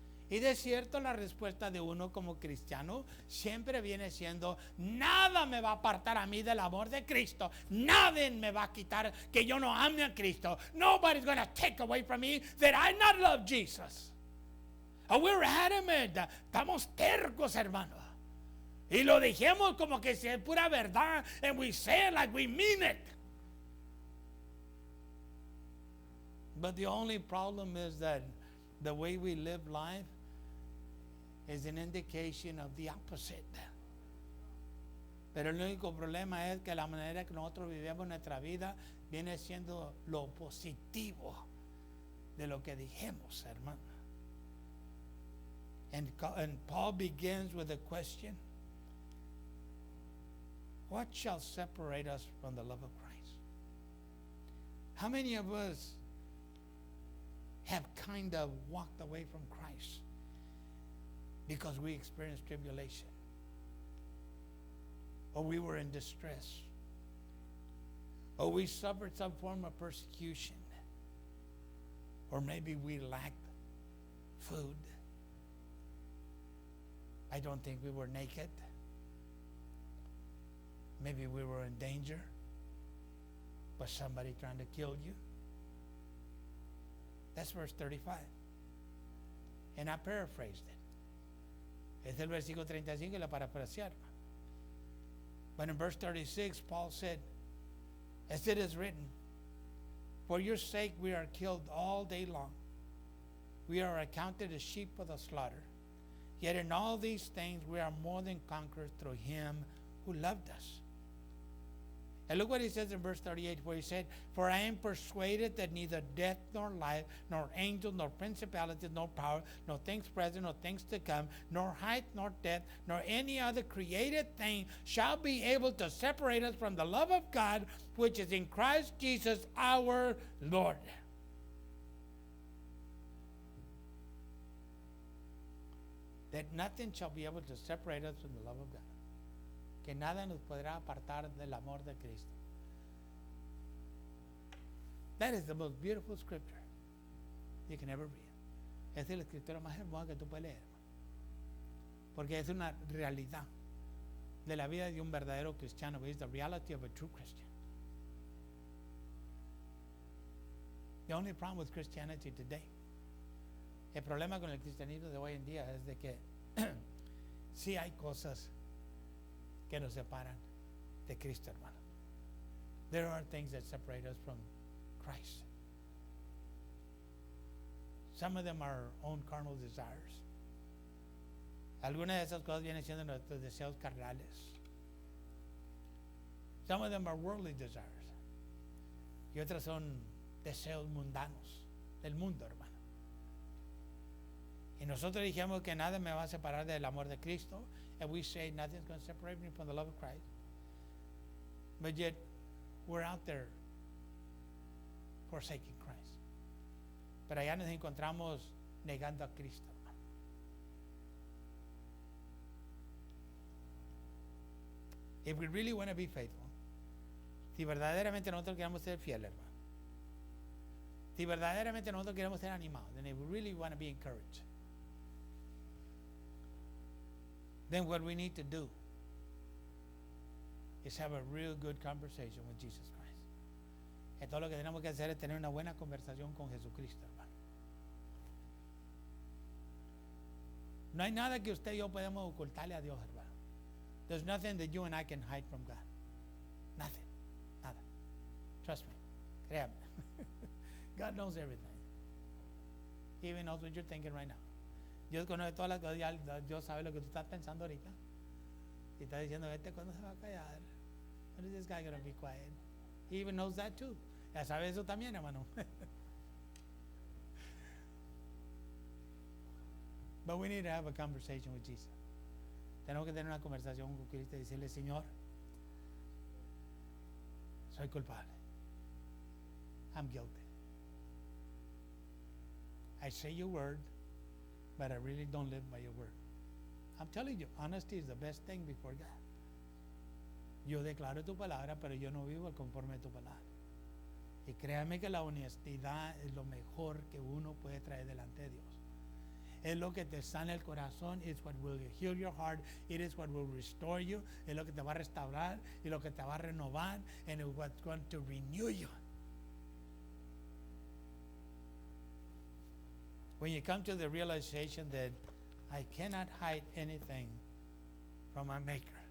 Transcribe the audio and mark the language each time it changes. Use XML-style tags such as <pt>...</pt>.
<es>Y de cierto, la respuesta de uno como cristiano siempre viene siendo, nada me va a apartar a mí del amor de Cristo. Nadie me va a quitar que yo no ame a Cristo.</es> <en>Nobody's going to take away from me that I not love Jesus. And we're adamant.</en> <es>Estamos tercos, hermano. Y lo dijimos como que si es pura verdad.</es> <en>And we say it like we mean it. But the only problem is that the way we live life is an indication of the opposite.</en> <es>Pero el único problema es que la manera que nosotros vivimos nuestra vida viene siendo lo positivo de lo que dijimos, hermano.</es> <en>And Paul begins with a question. What shall separate us from the love of Christ? How many of us have kind of walked away from Christ because we experienced tribulation, or we were in distress, or we suffered some form of persecution, or maybe we lacked food? I don't think we were naked. Maybe we were in danger, but somebody trying to kill you. That's verse 35. And I paraphrased it.</en> <es>Es el versículo 35 y la parafrasearon.</es> <en>But in verse 36, Paul said, as it is written, for your sake we are killed all day long. We are accounted as sheep for the slaughter. Yet in all these things we are more than conquerors through him who loved us. And look what he says in verse 38, where he said, for I am persuaded that neither death nor life, nor angels, nor principalities, nor power, nor things present, nor things to come, nor height, nor depth, nor any other created thing shall be able to separate us from the love of God, which is in Christ Jesus our Lord. That nothing shall be able to separate us from the love of God.</en> <es>Que nada nos podrá apartar del amor de Cristo.</es> <en>That is the most beautiful scripture you can ever read.</en> <es>Es la escritura más hermosa que tú puedes leer. Porque es una realidad de la vida de un verdadero cristiano.</es> <en>It's the reality of a true Christian. The only problem with Christianity today,</en> <es>el problema con el cristianismo de hoy en día es de que sí hay cosas que nos separan de Cristo, hermano.</es> <en>There are things that separate us from Christ. Some of them are our own carnal desires.</en> <es>Algunas de esas cosas vienen siendo nuestros deseos carnales.</es> <en>Some of them are worldly desires.</en> <es>Y otras son deseos mundanos del mundo, hermano. Y nosotros dijimos que nada me va a separar del amor de Cristo.</es> <en>And we say nothing's going to separate me from the love of Christ. But yet, we're out there forsaking Christ.</en> <es>Pero allá nos encontramos negando a Cristo.</es> <en>If we really want to be faithful,</en> <es>si verdaderamente nosotros queremos ser fieles, hermano, si verdaderamente nosotros queremos ser animados,</es> <en>and if we really want to be encouraged, then what we need to do is have a real good conversation with Jesus Christ.</en> <es>Y todo lo que tenemos que hacer es tener una buena conversación con Jesucristo, hermano. No hay nada que usted y yo podemos ocultarle a Dios, hermano.</es> <en>There's nothing that you and I can hide from God. Nothing.</en> <es>Nada.</es> <en>Trust me.</en> <es>Créame.</es> <en>God knows everything. He even knows what you're thinking right now.</en> <es>Dios conoce todas las cosas. Dios sabe lo que tú estás pensando ahorita. Y está diciendo, ¿cuándo se va a callar?</es> <en>When is this guy going to be quiet? He even knows that too.</en> <es>Ya sabe eso también, hermano.</es> <en>But we need to have a conversation with Jesus.</en> <es>Tenemos que tener una conversación con Cristo y decirle, Señor, soy culpable.</es> <en>I'm guilty. I say your word, but I really don't live by your word. I'm telling you, honesty is the best thing before God.</en> <es>Yo declaro tu palabra, pero yo no vivo conforme a tu palabra. Y créame que la honestidad es lo mejor que uno puede traer delante de Dios. Es lo que te sana el corazón.</es> <en>It's what will heal your heart. It is what will restore you.</en> <es>Es lo que te va a restaurar y lo que te va a renovar.</es> <en>And it's what's going to renew you. When you come to the realization that I cannot hide anything from my Maker.</en>